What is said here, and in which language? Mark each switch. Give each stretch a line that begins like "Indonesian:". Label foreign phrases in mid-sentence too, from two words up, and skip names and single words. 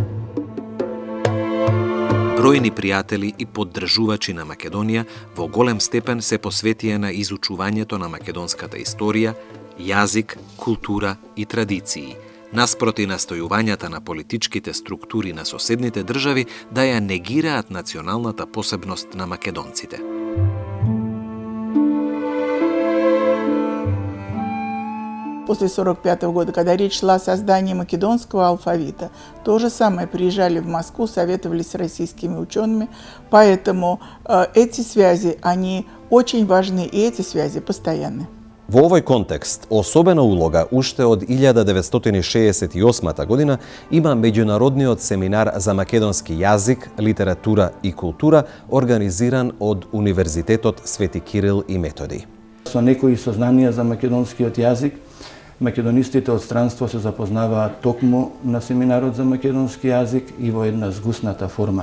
Macedonian: Бројни пријатели и поддржувачи на Македонија во голем степен се посветија на изучувањето на македонската историја, јазик, култура и традиции, наспроти настојувањата на политичките структури на соседните држави да ја негираат националната посебност на македонците.
Russian: После 1945 года, когда речь шла о создании македонского алфавита, то же самое приезжали в Москву, советовались с российскими учеными, поэтому эти связи, они очень важны, и эти связи постоянны.
Macedonian: Во овој контекст, особена улога уште од 1968 година има меѓународниот семинар за македонски јазик, литература и култура, организиран од Универзитетот Свети Кирил и Методий. Со некои сознанија за македонскиот јазик, македонистите од странство се запознаваат токму на семинарот за македонски јазик и во една згусната форма.